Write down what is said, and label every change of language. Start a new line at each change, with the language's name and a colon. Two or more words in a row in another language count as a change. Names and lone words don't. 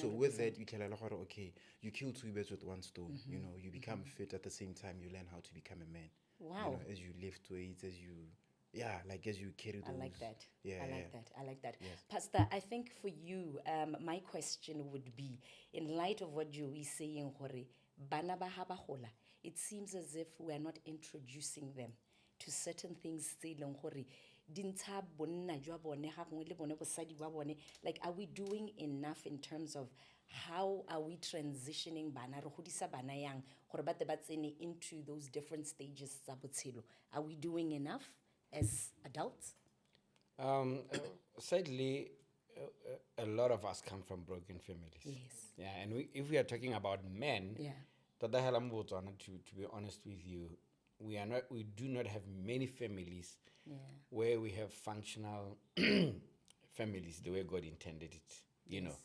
English: so with that, you tell okay, you kill two birds with one stone. You know, you become fit, at the same time you learn how to become a man. Wow. You know, as you lift weights, as you carry those. I like that. I like that. Yes. Pastor, I think for you, my question would be, in light of what you is saying,
Tswana: bana ba ha ba hola,
English: it seems as if we are not introducing them to certain things. Like, are we doing enough in terms of how are we transitioning
Tswana: bana re godisa bana yang gore ba te ba tsene
English: into those different stages
Tswana: tsa botshelo?
English: Are we doing enough as adults? Sadly, a lot of us come from broken families. Yes. Yeah, and if we are talking about men, to be honest with you, we do not have many families where we have functional families the way God intended it, you know.